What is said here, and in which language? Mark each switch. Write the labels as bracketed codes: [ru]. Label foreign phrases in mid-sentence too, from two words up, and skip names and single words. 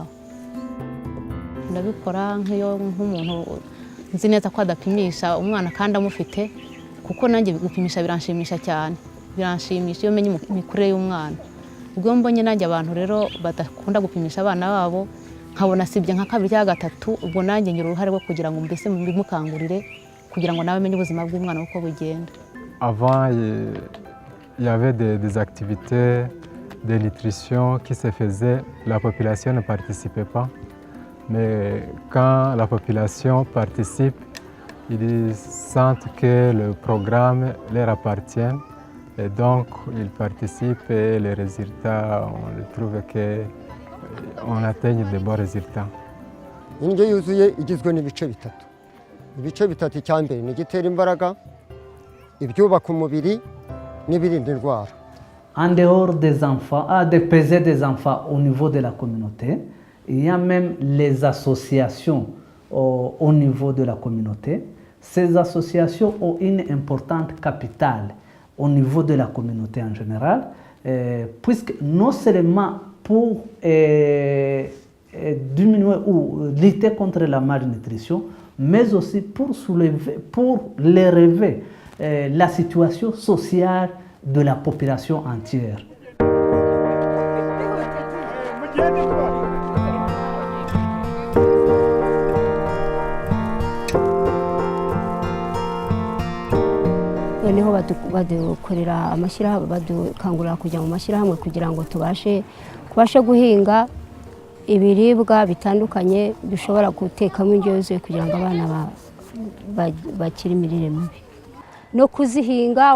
[rw] Ndabikora nk'umuntu nzi neza ko adapimisha umwana kandi amufite kuko nanjye gupimisha biranshimisha cyane, biranshimisha iyo menye imikurire y'umwana ubwo mbonye nanjye abantu rero badakunda gupimisha abana babo nkabona sibye nka kabiri cyangwa gatatu ubwo nanjye ngira uruhare rwo kugira ngo mbese mbimukangurire kugira ngo nawe amenye ubuzima bw'umwana uko bugenda. [fr] Avant, il y avait des activités de nutrition qui se faisaient, la population ne participait pas. Mais quand la population participe, ils sentent que le programme leur appartient et donc ils participent et les résultats, on trouve qu'on atteigne de bons résultats. [rw] indyo yuzuye igizwe n'ibice bitatu. Ibice bitatu, icya mbere ni igitera imbaraga, ibyubaka umubiri n'ibirinda indwara. [fr] En dehors des enfants, de peser des enfants au niveau de la communauté, il y a même les associations au niveau de la communauté. Ces associations ont une importante capitale au niveau de la communauté en général, puisque non seulement pour diminuer ou lutter contre la malnutrition, mais aussi pour relever la situation sociale de la population entière. [rw] noneho badukorera amashyirahamwe, badukangurira kujya mu mashyirahamwe kugira ngo tubashe guhinga ibiribwa bitandukanye dushobora gutekamo indyo yuzuye kugira ngo abana bakire imirire mibi no kuzihinga.